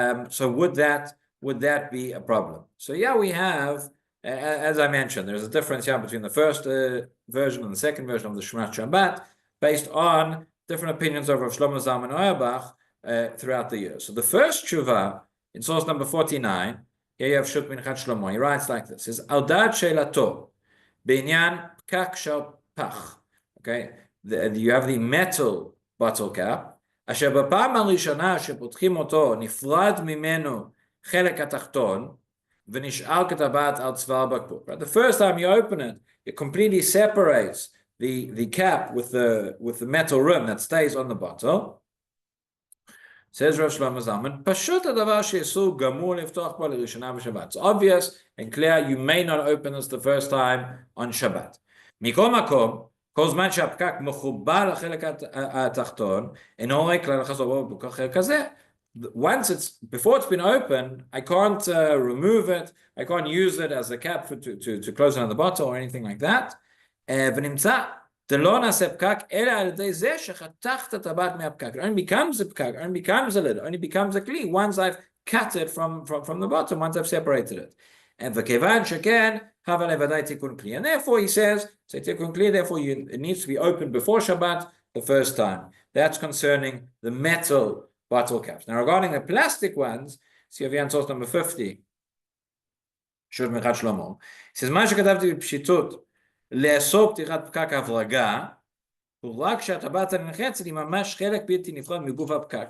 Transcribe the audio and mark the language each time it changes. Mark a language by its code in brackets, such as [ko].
[en] So would that be a problem? So yeah, we have, as I mentioned, there's a difference here between the first version and the second version of the Shemrat Shabbat, based on different opinions of Shlomo Zalman Auerbach throughout the years. So the first tshuva in source number 49, here you have Shut Minchat Shlomo. He writes like this: "Says [he] Al Dad Shelato Binyan Pkak Shel Pach." [en] Okay, you have the metal bottle cap. [he] אשר בפעם הראשונה שפותחים אותו נפרד ממנו חלק התחתון ונשאר כטבעת על צוואר בקבוק. [en] The first time you open it, it completely separates the cap with the metal rim that stays on the bottle. [he] Says Rav Shlomo Zalman, פשוט הדבר שאסור גמור לפתוח בו לראשונה בשבת. [en] It's obvious and clear you may not open this the first time on Shabbat. [he] מכל מקום, כל זמן שהפקק מחובר לחלק התחתון, אינו רואה כלל לחזור בו אחר כזה. [en] Before it's been opened, I can't remove it, I can't use it as a cap to close another bottle or anything like that. [he] ונמצא, לא נעשה פקק, אלא על ידי זה שחתכת את הטבעת מהפקק. [en] It only becomes a pkak, it only becomes a lid, it only becomes a kli once I've cut it from the bottom, once I've separated it. [he] And וכיוון שכן, הווה לוודאי תיקון כלי. [en] And therefore he says, say תיקון כלי, therefore it needs to be opened before Shabbat the first time. That's concerning the metal bottle caps. Now regarding the plastic ones, see over here on source number 50, Shut Minchat Shlomo, he says, [he] מה שכתבתי בפשיטות, לאסור פתיחת פקק הברגה, הוא רק שהטבעת הנחצת היא ממש חלק בלתי נפרד מגוף הפקק.